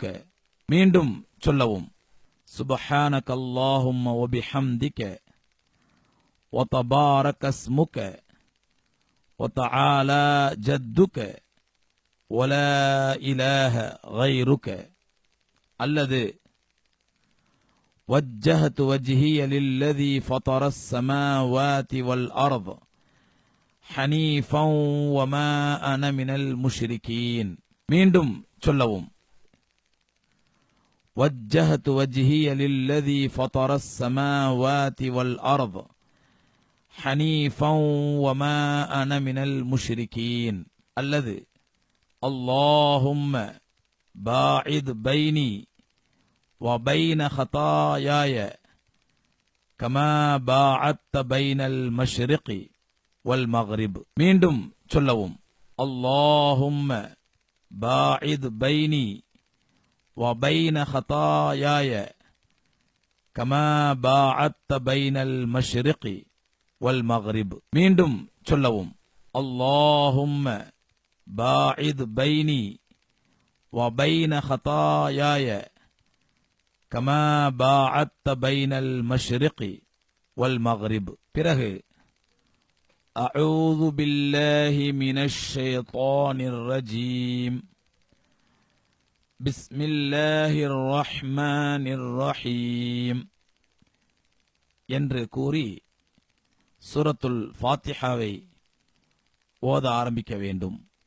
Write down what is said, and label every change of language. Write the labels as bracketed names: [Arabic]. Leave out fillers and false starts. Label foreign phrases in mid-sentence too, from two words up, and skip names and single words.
[Tamil] மீண்டும் சொல்லவும். [Arabic] سبحانك اللهم وبحمدك وتبارك اسمك وتعالى جدك ولا إله غيرك. அல்லது وجهت وجهي للذي فطر السماوات والأرض حنيفا وما أنا من المشركين. [Tamil] மீண்டும் சொல்லவும். [Arabic] وجهت وجهي للذي فطر السماوات والأرض حنيفا وما أنا من المشركين. அல்லது اللهم باعد بيني وبين خطاياي كما باعدت بين المشرق والمغرب. [Tamil] மீண்டும் சொல்லவும். [Arabic] اللهم باعد بيني وبين خطاياي كما باعدت بين المشرق والمغرب. [Tamil] மீண்டும் சொல்லவும். [Arabic] اللهم باعد بيني وبين خطاياي كما باعدت بين المشرق والمغرب. [Tamil] பிறகு [Arabic] أعوذ بالله من الشيطان الرجيم بسم الله الرحمن الرحيم [Tamil] என்று கூறி சூரத்துல் ஃபாத்திஹாவை ஓத ஆரம்பிக்க வேண்டும்.